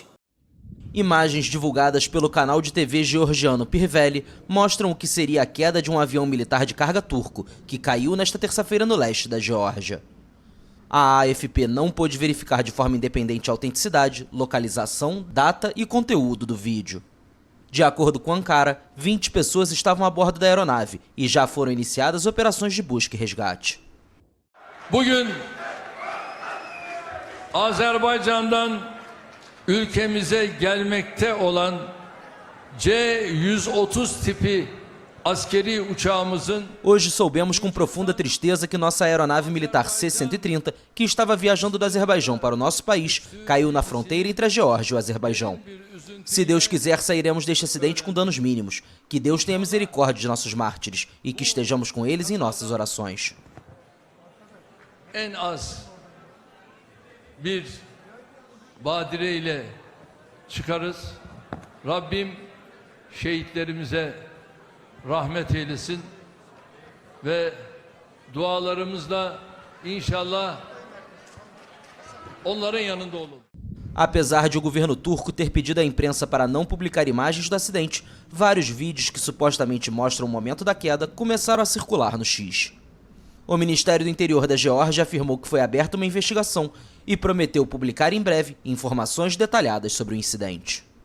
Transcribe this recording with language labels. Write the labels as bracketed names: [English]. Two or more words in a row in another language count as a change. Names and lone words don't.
[Portuguese] Imagens divulgadas pelo canal de TV georgiano Pirveli mostram o que seria a queda de um avião militar de carga turco, que caiu nesta terça-feira no leste da Geórgia. A AFP não pôde verificar de forma independente a autenticidade, localização, data e conteúdo do vídeo. De acordo com Ankara, 20 pessoas estavam a bordo da aeronave e já foram iniciadas operações de busca e resgate. [Turkish] Bugün Azerbaycan'dan ülkemize gelmekte olan C-130 tipi askeri uçağımızın... [Portuguese] Hoje soubemos com profunda tristeza que nossa aeronave militar C-130, que estava viajando do Azerbaijão para o nosso país, caiu na fronteira entre a Geórgia e o Azerbaijão. Se Deus quiser, sairemos deste acidente com danos mínimos. Que Deus tenha misericórdia de nossos mártires e que estejamos com eles em nossas orações. [Turkish] En az bir badire ile çıkarız. Rabbim şehitlerimize rahmet eylesin ve dualarımızla inşallah onların yanında olun. [Portuguese] Apesar de o governo turco ter pedido à imprensa para não publicar imagens do acidente, vários vídeos que supostamente mostram o momento da queda começaram a circular no X. O Ministério do Interior da Geórgia afirmou que foi aberta uma investigação e prometeu publicar em breve informações detalhadas sobre o incidente.